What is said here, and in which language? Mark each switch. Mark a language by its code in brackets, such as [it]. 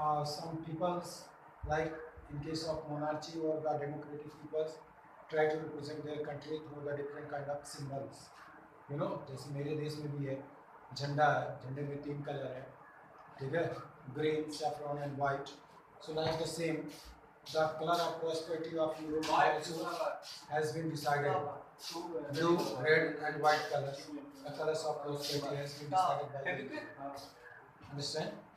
[en] Some peoples, like in case of monarchy or the democratic peoples, try to represent their country through the different kind of symbols. You know, [hi] जैसे मेरे देश में भी है, झंडा है, झंडे में 3 कलर है, ठीक है, [en] green, saffron and white. So like the same, the color of prosperity of Europe also has been decided. Blue, red and white colors. The colors of prosperity has been decided by the understand?